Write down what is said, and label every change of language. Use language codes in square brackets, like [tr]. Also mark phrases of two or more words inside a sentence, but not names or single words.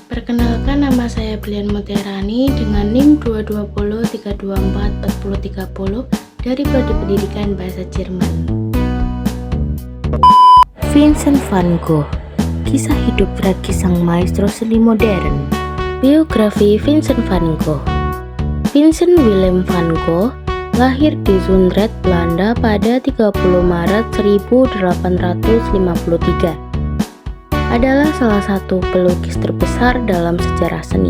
[id] Perkenalkan, nama saya Brian Mutiarani dengan NIM 22032244030 dari Prodi Pendidikan Bahasa Jerman. Vincent van Gogh, kisah hidup tragis sang maestro seni modern. Biografi Vincent van Gogh. Vincent Willem van Gogh lahir di Zundert, Belanda pada 30 Maret 1853. Adalah salah satu pelukis terbesar dalam sejarah seni.